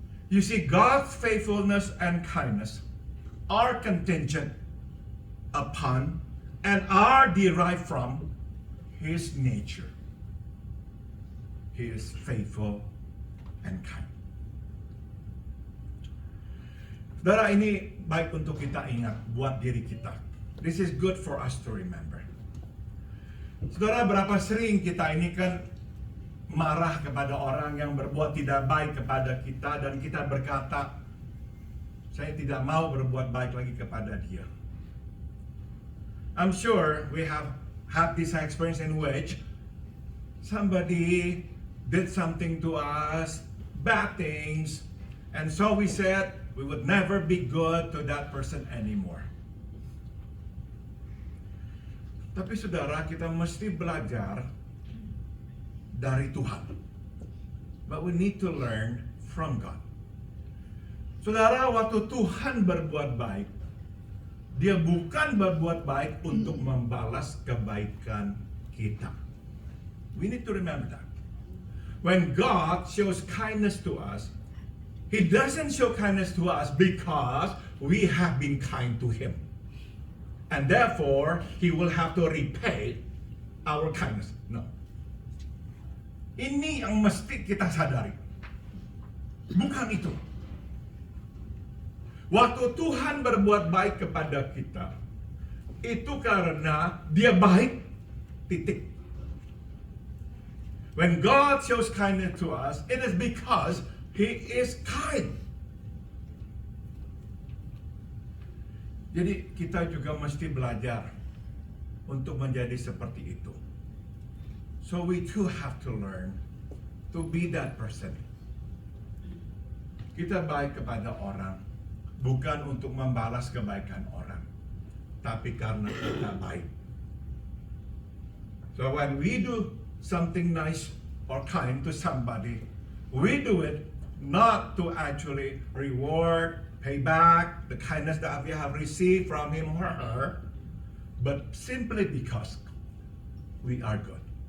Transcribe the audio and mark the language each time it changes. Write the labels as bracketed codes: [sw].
[en] You see, God's faithfulness and kindness are contingent upon and are derived from his nature. He is faithful and kind. [id] Saudara, ini baik untuk kita ingat buat diri kita. [en] This is good for us to remember. [id] Saudara, berapa sering kita ini kan marah kepada orang yang berbuat tidak baik kepada kita, dan kita berkata, saya tidak mau berbuat baik lagi kepada dia. [en] I'm sure we have had this experience in which somebody did something to us, bad things, and so we said we would never be good to that person anymore. [id] Tapi saudara, kita mesti belajar dari Tuhan. [en] But we need to learn from God. [id] Saudara, waktu Tuhan berbuat baik, Dia bukan berbuat baik untuk membalas kebaikan kita. [en] We need to remember that. When God shows kindness to us, He doesn't show kindness to us because we have been kind to Him. And therefore, He will have to repay our kindness. [id] No. Ini yang mesti kita sadari. Bukan itu. Waktu Tuhan berbuat baik kepada kita, itu karena Dia baik, titik. [en] When God shows kindness to us, it is because He is kind. [id] Jadi kita juga mesti belajar untuk menjadi seperti itu. [en] So we too have to learn to be that person. [id] Kita baik kepada orang, bukan untuk membalas kebaikan orang, tapi karena kita baik. [en] So when we do something nice or kind to somebody, we do it not to actually reward, pay back the kindness that we have received from him or her, but simply because we are good.